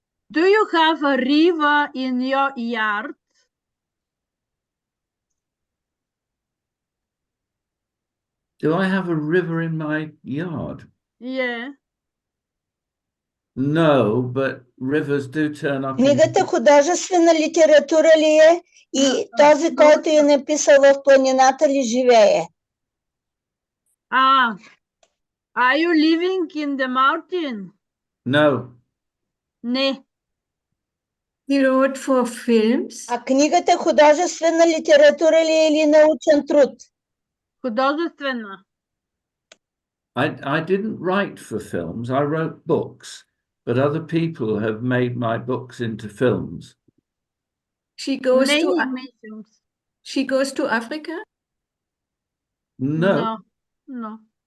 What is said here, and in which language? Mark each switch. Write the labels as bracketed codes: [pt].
[en] Do you have a river in your yard? Do I have a river in my yard? Yeah. No, but rivers do turn up. [bg] Книгата художествена литература ли е и този, който я написал в планината ли живее? [en] Are you living in the mountain? No. [bg] Не. [en] He wrote for films. [bg] А книгата художествена литература ли е или научен труд? Художествена. [en] I didn't write for films. I wrote books, but other people have made my books into films. She goes Films. She goes to Africa? No. No.